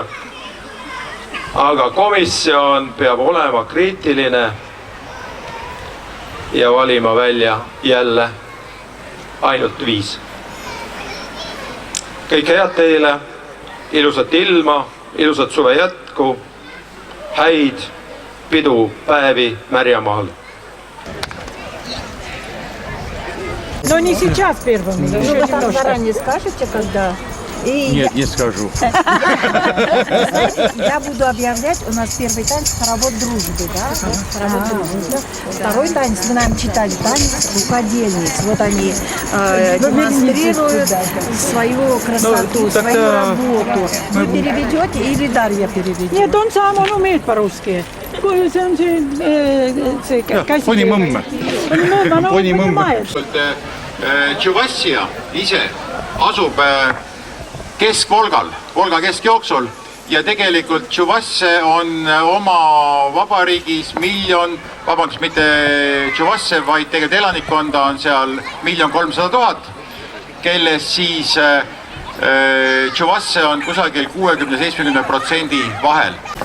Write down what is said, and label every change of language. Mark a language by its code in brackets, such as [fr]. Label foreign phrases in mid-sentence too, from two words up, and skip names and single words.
[et] Aga komisjon peab olema kriitiline ja valima välja jälle ainult 5. Kõik head teile, ilusat ilma, ilusat suve jätku, häid pidupäevi Märjamaal. [ru] Но не сейчас первым. Вы там заранее скажете, когда? Нет, не скажу. Знаете, я буду объявлять, у нас первый танец хоровод дружбы, да? Хоровод дружбы. Второй танец, вы нам читали, танец рукодельниц. Вот они демонстрируют свою красоту, свою работу. Вы переведете или Дарья переведет? Нет, он сам, он умеет по-русски. [et] See on see käsi. [ru] Ponimõmme. Ponimõmme, Ponimõmme. понимает. [et] Tšuvassia ise asub Kesk-Volgal, Volga keskjooksul ja tegelikult Tšuvasse on oma vabariigis mitte Tšuvasse, vaid tegelikult elanikkonda on seal 1 300 000, kelles siis Tšuvasse on kusagil 60–70% vahel.